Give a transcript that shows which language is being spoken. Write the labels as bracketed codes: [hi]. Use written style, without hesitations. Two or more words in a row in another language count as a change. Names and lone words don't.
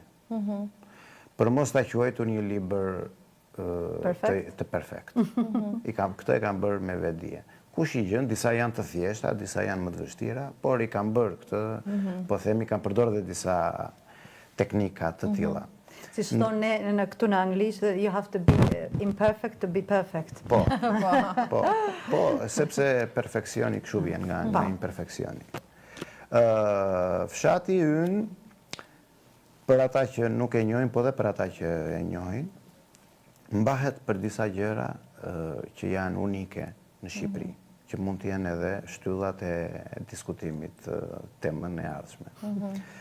[sq] Për mos ta quajtur një libër të perfekt. Këtë e kam bërë me vetdije. Kush i gjën, disa janë të thjeshta, disa janë më të vështira, por i kam bërë këtë, po themi, kam përdorur dhe disa teknika të tilla. Si thonë ne në këtu në anglisht, [en] you have to be imperfect to be perfect. [sq] Po, sepse perfeksioni kështu vjen nga imperfeksioni. Fshati ynë, për ata që nuk e njohin, po dhe për ata që e njohin, mbahet për disa gjëra që janë unike në Shqipëri, që mund të jenë edhe shtyllat e diskutimit temën e ardhshme.